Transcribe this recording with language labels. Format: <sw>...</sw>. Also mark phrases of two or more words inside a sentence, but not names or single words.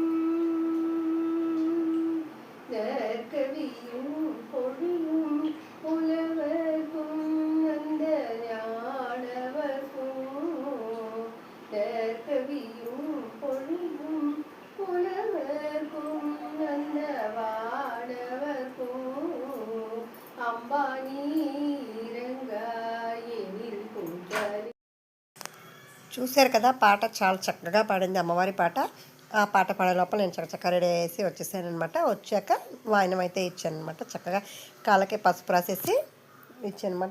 <ta>நற்கவியும் பொழியும் புலவர்க்கும் அந்த ஞானவர்க்கும் நற்கவியும் பொழியும் புலவர்க்கும் அந்த வானவர்க்கும் అంబానీ రంగాయనిల్ కుంజలి.</ta> <te>చూశారు కదా పాట చాలా చక్కగా పాడింది అమ్మవారి పాట. ఆ పాట పాడే లోపల నేను చక్కచక్క రెడీ అయ్యేసి వచ్చేసానమాట. వచ్చాక వాయనం అయితే ఇచ్చానమాట. చక్కగా కాళ్ళకి పసుపు రాసేసి ఇచ్చానమాట.</te>